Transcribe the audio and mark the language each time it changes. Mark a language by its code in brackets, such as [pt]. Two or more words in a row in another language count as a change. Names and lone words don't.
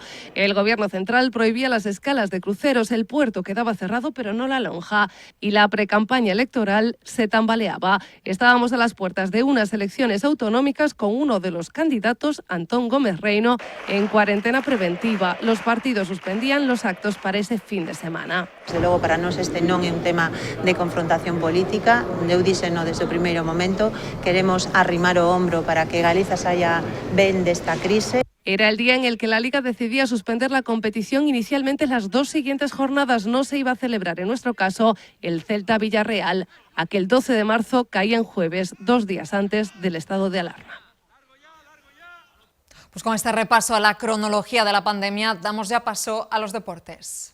[es] El Gobierno central prohibía las escalas de cruceros, el puerto quedaba cerrado pero no la lonja y la precampaña electoral se tambaleaba. Estábamos a las puertas de unas elecciones autonómicas con uno de los candidatos, Antón Gómez Reino, en cuarentena preventiva. Los partidos suspendían los actos para ese fin de semana. [gl] Desde logo, para nós este non é un tema de confrontación política. Eu díxeno desde o primeiro momento. Queremos arrimar o hombro para que Galiza saia ben desta crise. [es] Era el día en el que la Liga decidía suspender la competición. Inicialmente las 2 siguientes jornadas no se iba a celebrar, en nuestro caso, el Celta-Villarreal. Aquel 12 de marzo caía en jueves, 2 días antes del estado de alarma. Pues con este repaso a la cronología de la pandemia, damos ya paso a los deportes.